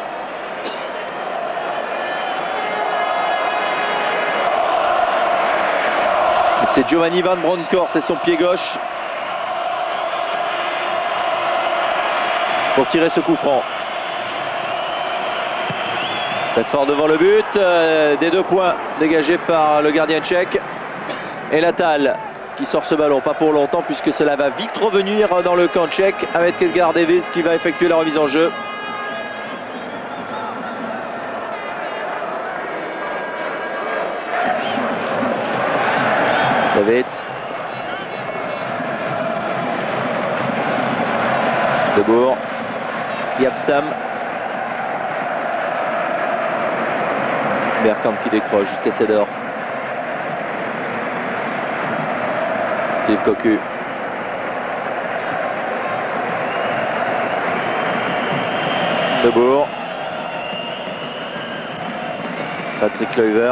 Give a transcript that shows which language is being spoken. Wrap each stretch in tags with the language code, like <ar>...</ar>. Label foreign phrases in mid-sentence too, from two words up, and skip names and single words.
<fr>C'est Giovanni Van Bronckhorst et son pied gauche pour tirer ce coup franc. Très fort devant le but, des 2 points dégagés par le gardien tchèque. Et Latal qui sort ce ballon, pas pour longtemps puisque cela va vite revenir dans le camp tchèque avec Edgar Davids qui va effectuer la remise en jeu. Davids. Debourg. Yapstam. Bergkamp qui décroche jusqu'à Seedorf. Philippe Cocu. Debourg. Patrick Kluivert.</fr>